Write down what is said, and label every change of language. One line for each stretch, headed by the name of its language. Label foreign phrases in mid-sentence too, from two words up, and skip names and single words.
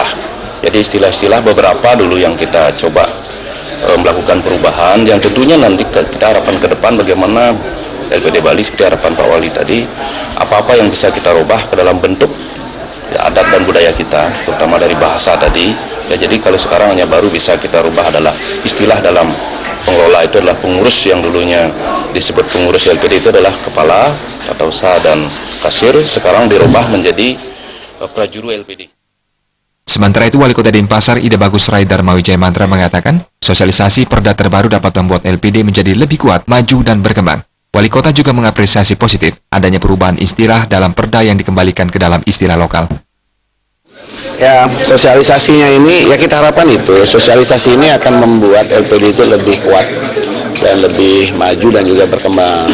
Indonesian: Jadi istilah-istilah beberapa dulu yang kita coba melakukan perubahan, yang tentunya nanti kita harapkan ke depan bagaimana LPD Bali seperti harapan Pak Wali tadi, apa-apa yang bisa kita rubah ke dalam bentuk ya, adat dan budaya kita, terutama dari bahasa tadi. Ya, jadi kalau sekarang hanya baru bisa kita rubah adalah istilah dalam pengelola itu adalah pengurus, yang dulunya disebut pengurus LPD itu adalah kepala atau usaha dan kasir, sekarang dirubah menjadi prajuru LPD. Sementara itu, Wali Kota Denpasar Ida Bagus Rai Dharma Wijaya Mantra mengatakan, sosialisasi Perda terbaru dapat membuat LPD menjadi lebih kuat, maju, dan berkembang. Wali Kota juga mengapresiasi positif adanya perubahan istilah dalam Perda yang dikembalikan ke dalam istilah lokal. Ya, sosialisasinya ini, ya kita harapkan itu, sosialisasi ini akan membuat LPD itu lebih kuat dan lebih maju dan juga berkembang.